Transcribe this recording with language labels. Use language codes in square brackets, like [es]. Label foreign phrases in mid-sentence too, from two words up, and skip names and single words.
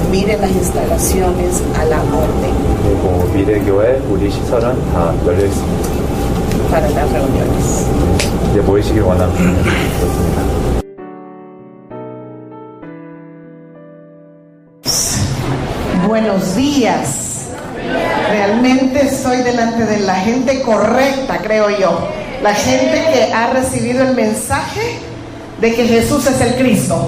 [es] Mire las instalaciones a la orden. [ko] 그리고 미래교회 우리 시설은 다 열려 있습니다. [es] Para las reuniones. [ko] 이제 모이시길 원합니다. 그렇습니다. [es] Buenos días. Realmente estoy delante de la gente correcta, creo yo. La gente que ha recibido el mensaje de que Jesús es el Cristo.